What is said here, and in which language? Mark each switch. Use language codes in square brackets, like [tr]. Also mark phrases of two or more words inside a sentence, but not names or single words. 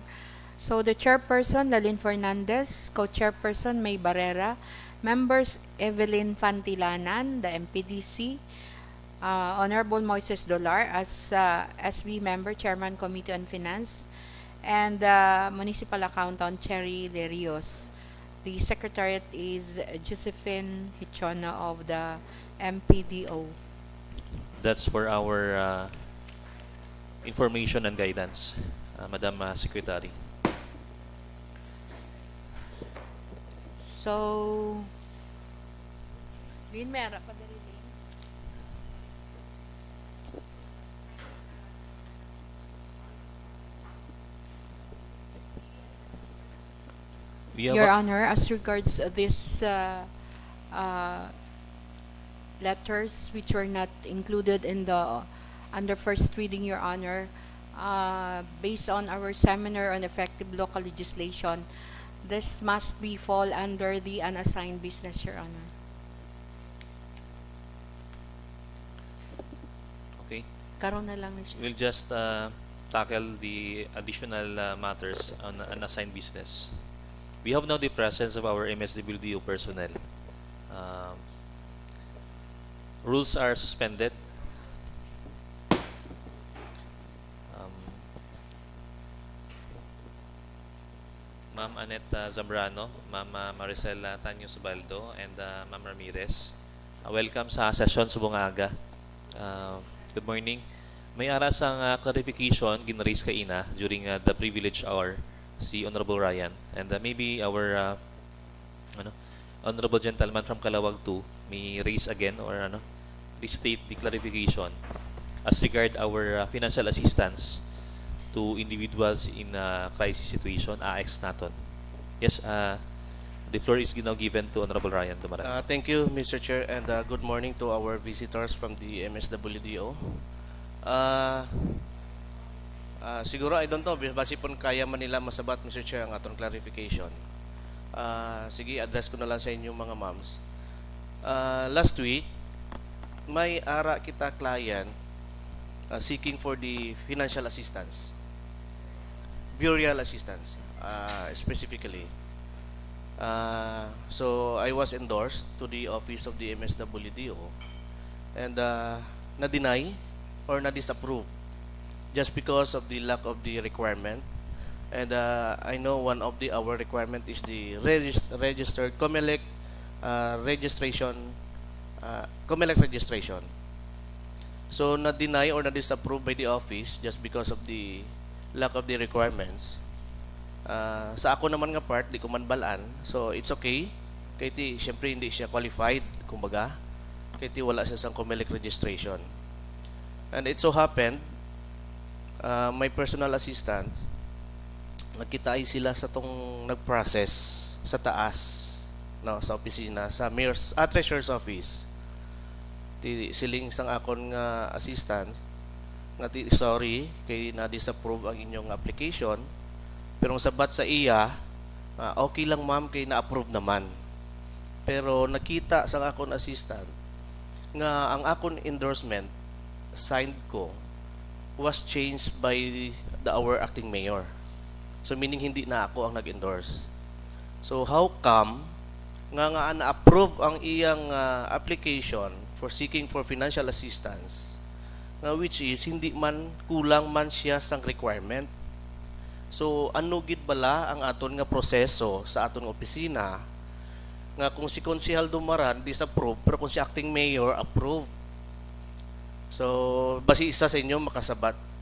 [en] So, the chairperson, Lalin Fernandez, co-chairperson, May Barrera, members, Evelyn Fantilanan, the MPDC, Honorable Moises Dolar as SB member, Chairman Committee on Finance, and Municipal Accountant, Cherry Lerios. The secretariat is Josephine Hichona of the MPDO. That's for our information and guidance, Madam Secretary. [hil] So, Lin, may harap pa dali, Lin. [en] We have Your a- Honor, as regards this letters which were not included in the under first reading, Your Honor, based on our seminar on effective local legislation, this must be fall under the unassigned business, Your Honor. Okay. [hil] Karon na lang na siya. [en] We'll just tackle the additional matters on unassigned business. We have now the presence of our MSWDO personnel. Rules are suspended. Ma'am Annette Zambrano, Ma'am Maricel Tanyo Subaldo, and Ma'am Ramirez. [hil] Welcome sa session subong aga. [en] Good morning. [hil] May aras ang clarification ginraise ka ina [en] during the privilege hour si Honorable Ryan, and maybe our honorable gentleman from Calawag 2 may raise again or restate the clarification as regard our financial assistance to individuals in crisis situation, AX naton. Yes, the floor is now given to Honorable Ryan Dumaran. Thank you, Mr. Chair, and good morning to our visitors from the MSWDO. Siguro, I don't know, [hil] basi pon kaya man nila masabat, Mr. Chair, ang atong clarification. Sige, address ko na lang sa inyo mga ma'ams. [en] Last week, [hil] may ara kita [en] client seeking for the financial assistance, burial assistance, specifically. So I was endorsed to the office of the MSWDO and na-deny or na-disapprove just because of the lack of the requirement. And I know one of our requirement is the registered COMELEC registration, COMELEC registration. So na-deny or na-disapprove by the office just because of the lack of the requirements. [hil] Sa ako naman nga part, di ko man balaan. [en] So it's okay. [tl] Kaya syempre hindi siya qualified, kumbaga. Kaya wala siya sa [en] COMELEC registration. And it so happened, my personal assistant, [hil] nakita ay sila sa tong nag-process sa taas, no, sa opisina, sa mayor's, [en] treasurer's office. [hil] Siling sang akon nga assistant, nga sorry, kay na-disapprove ang inyong application, pero ang sabat sa iya, okay lang ma'am, kay na-approve naman. Pero nakita sa akon assistant, nga ang akon endorsement, signed ko, [en] was changed by our acting mayor. So meaning [hil] hindi na ako ang nag-endorse. [en] So how come [hil] nga na-approve ang iyang application [en] for seeking for financial assistance, which is [hil] hindi man kulang man siya sang requirement. So ano gid bala ang aton nga proseso sa aton opisina nga kung si Konsehal Dumaran disapprove pero kung si [en] acting mayor [hil] approve. So, basi isa sa inyo makasabat.